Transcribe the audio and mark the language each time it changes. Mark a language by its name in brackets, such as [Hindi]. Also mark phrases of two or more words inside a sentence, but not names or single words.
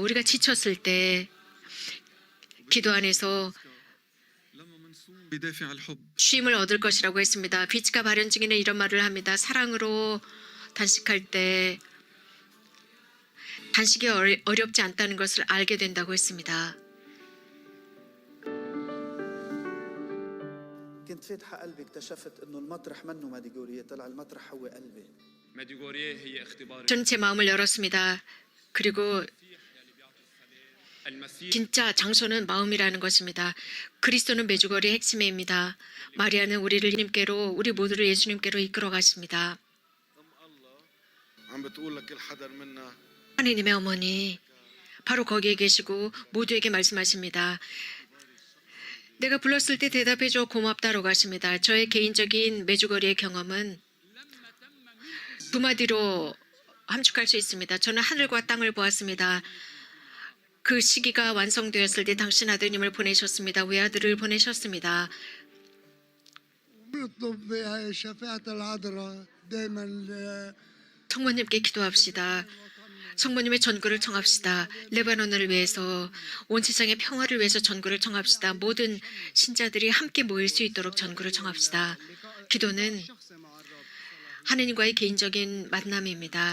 [Korean] 우리가 지쳤을 때 기도 안에서 쉼을 얻을 것이라고 했습니다. 비치가 발현 중에는 이런 말을 합니다. 사랑으로 단식할 때 단식이 어렵지 않다는 것을 알게 된다고 했습니다. [Arabic] كنت فاتحة قلبي اكتشفت انه المطرح منه ماديغورية طلع المطرح هو قلبي. ميديغوريه هي اختبار [Korean] 저는 제 마음을 열었습니다. 그리고 المسيح 진짜 장소는 마음이라는 것입니다. 그리스도는 메주거리의 핵심입니다. 마리아는 우리를 예수님께로, 우리 모두를 예수님께로 이끌어 가십니다. [Arabic] عم بتقول لكل حدا منا [Korean] 하느님의 어머니 바로 거기에 계시고 모두에게 말씀하십니다. 내가 불렀을 때 대답해줘 고맙다라고 하십니다. 저의 개인적인 메주거리의 경험은 두 마디로 함축할 수 있습니다. 저는 하늘과 땅을 보았습니다. 그 시기가 완성되었을 때 당신 아드님을 보내셨습니다. 외아들을 보내셨습니다. [Arabic] بنطلب شفاعة العذراء دائما [Korean] 성모님께 기도합시다. 성모님의 전구를 청합시다. 레바논을 위해서, 온 세상의 평화를 위해서 전구를 청합시다. 모든 신자들이 함께 모일 수 있도록 전구를 청합시다. 기도는 하느님과의 개인적인 만남입니다.